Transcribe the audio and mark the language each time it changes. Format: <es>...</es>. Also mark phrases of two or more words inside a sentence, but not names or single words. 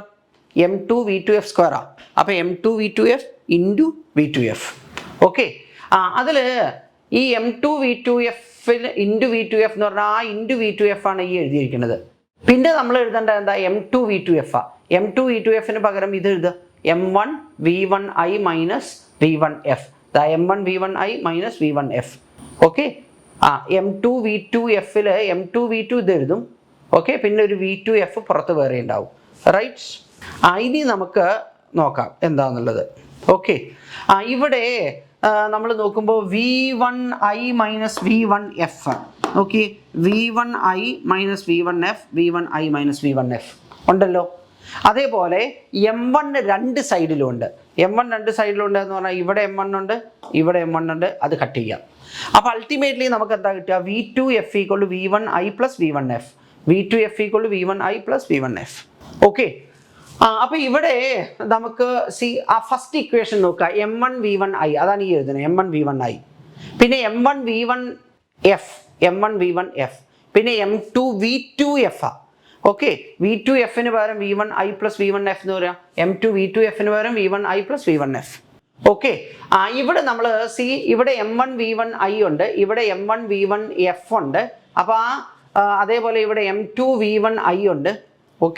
<ml>m2 v2f സ്ക്വയറാ. അപ്പോൾ m2 v2f ഇൻറ്റു v2f. ഓക്കെ, അതിൽ ഈ m2 v2f ഇൻറ്റു v2f എന്ന് പറഞ്ഞാൽ ആ ഇൻറ്റു v2f ആണ് ഈ എഴുതിയിരിക്കുന്നത്. പിന്നെ നമ്മൾ എഴുതേണ്ട എന്താ? m2 v2f ആ. m2 v2fന് പകരം ഇത് എഴുതുക, m1 v1i മൈനസ് v1f. m1 v1i മൈനസ് v1f. ഓക്കെ, m2 v2f m2 v2 ഇത് എഴുതും. ഓക്കെ, പിന്നെ ഒരു v2f പുറത്ത് വേറെ ഉണ്ടാവും. റൈറ്റ്, ഇനി നമുക്ക് നോക്കാം എന്താണെന്നുള്ളത്. ഓക്കെ, ഇവിടെ നമ്മൾ നോക്കുമ്പോൾ v1i മൈനസ് v1f. ഓക്കെ, v1i മൈനസ് v1f, v1i മൈനസ് v1f ഉണ്ടല്ലോ. അതേപോലെ m1 രണ്ട് സൈഡിലും ഉണ്ട്. M1 രണ്ട് സൈഡിലുണ്ട് എന്ന് പറഞ്ഞാൽ ഇവിടെ M1 ഉണ്ട്, ഇവിടെ M1 ഉണ്ട്, അത് കട്ട് ചെയ്യാം. അപ്പോൾ അൾട്ടിമേറ്റ്ലി നമുക്ക് എന്താ കിട്ടുക? V2F = V1I + V1F. V2F = V1I + V1F. ഓക്കെ. അപ്പോൾ ഇവിടെ നമുക്ക് ആ</ml> <en>first equation</en> <ml>നോക്കുക. M1 V1I, അതാണ് ഈ എഴുതുന്നത്, M1 V1I. പിന്നെ M1 V1F, M1 V1F. പിന്നെ M2 V2F. ഓക്കെ, V2Fന് പകരം V1I + V1F എന്ന് പറയാം. M2 V2Fന് പകരം V1I + V1F. ഓക്കെ. ഇവിടെ നമ്മൾ ഇവിടെ M1 V1I ഉണ്ട്, ഇവിടെ M1 V1F ഉണ്ട്. അപ്പോൾ അതേപോലെ ഇവിടെ M2 V1I ഉണ്ട്. ഓക്കെ.</ml>